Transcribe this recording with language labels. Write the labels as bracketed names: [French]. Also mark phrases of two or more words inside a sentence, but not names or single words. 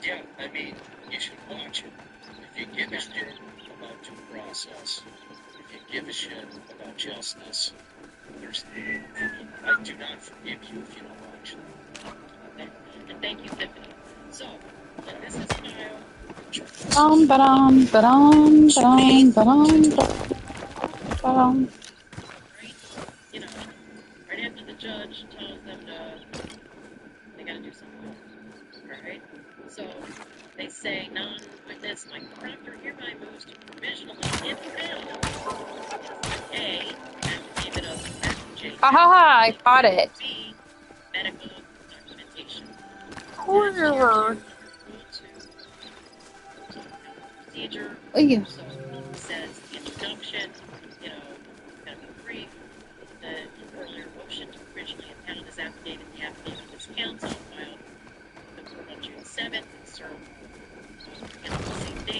[English] Yeah, I mean, you should watch it. If you give a shit about due process, if you give a shit about justice, I do not forgive you if you don't watch it. And thank you, Tiffany. So, this is Kyle. Ba-dum, ba-dum, ba-dum, ba-dum, ba-dum. Right? You know, right after the judge tells them they gotta do something. Alright? So, they say non-witness Michael Proctor hereby moves to provisionally impound A, affidavit of F.J. Ha ha ha, I caught it. B, medical documentation. Horror. Procedure. Ugh. So it says the introduction, gotta be brief. The earlier motion to originally impound his affidavit, the affidavit of his counsel filed the court on June 7th and served on the same date.